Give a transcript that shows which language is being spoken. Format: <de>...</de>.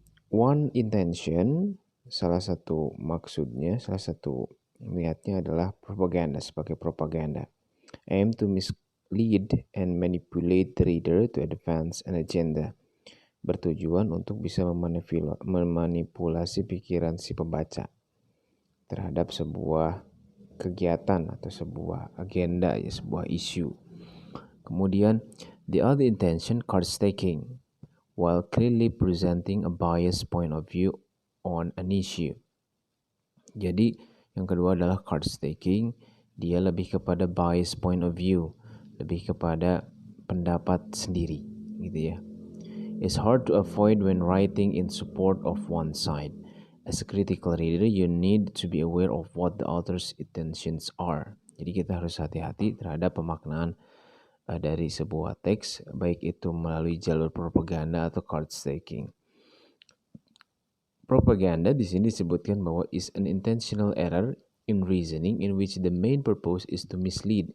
<en>One intention,</en> <id>salah satu maksudnya, salah satu niatnya adalah propaganda, sebagai propaganda,</id> <en>aim to mislead and manipulate the reader to advance an agenda,</en> <id>bertujuan untuk bisa memanipulasi pikiran si pembaca terhadap sebuah kegiatan atau sebuah agenda, ya, sebuah isu. Kemudian</id> <en>the other intention, card staking, while clearly presenting a biased point of view on an issue.</en> <id>Jadi yang kedua adalah card staking, dia lebih kepada</id> <en>biased point of view,</en> <id>lebih kepada pendapat sendiri, gitu, ya.</id> <en>It's hard to avoid when writing in support of one side. As a critical reader, you need to be aware of what the author's intentions are.</en> <id>Jadi kita harus hati-hati terhadap pemaknaan dari sebuah teks, baik itu melalui jalur propaganda atau card staking.</id> <en>Propaganda</en> <id>di sini disebutkan bahwa</id> <en>is an intentional error in reasoning in which the main purpose is to mislead.</en>